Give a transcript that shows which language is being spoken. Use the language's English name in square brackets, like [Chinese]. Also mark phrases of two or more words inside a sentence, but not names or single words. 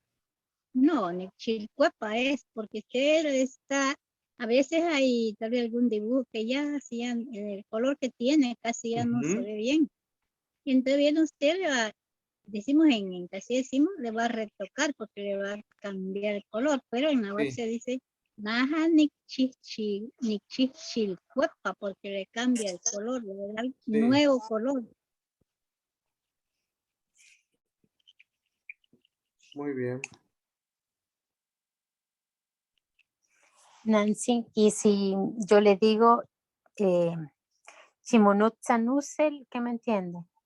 [Spanish] No, [Pipil] ni chilcuepa [Spanish] es porque usted está, a veces hay tal vez algún dibujo que ya, hacían el color que tiene casi ya no se Ujú. ve bien. Y entonces viene usted, le va, decimos casi decimos, le va a retocar porque le va a cambiar el color, pero en la web Sí, se dice [Pipil] Naja ni chichilcuepa [Spanish] porque le cambia el color, le da el sí. nuevo color. Muy bien. Nancy, y si yo le digo Shimonutsanusel, ¿qué me entiende?